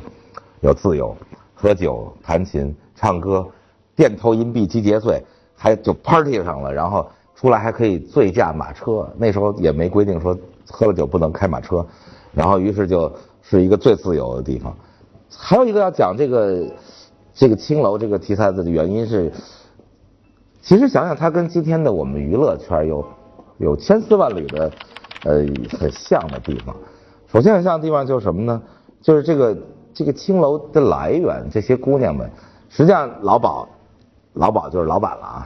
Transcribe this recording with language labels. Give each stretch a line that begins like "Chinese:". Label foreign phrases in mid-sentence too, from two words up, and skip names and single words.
Chinese: 有自由，喝酒、彈琴、唱歌，店頭銀幣積節歲，還就 party 上了，然後出來還可以醉駕馬車。那時候也沒規定說喝了酒不能開馬車，然後於是就是一個最自由的地方。還有一個要講這個青樓這個題材的原因是，其實想想它跟今天的我們娛樂圈有千絲萬縷的很像的地方。首先很像的地方就是什麼呢？就是這個青楼的来源，這些姑娘們，實際上老鴇就是老板了啊。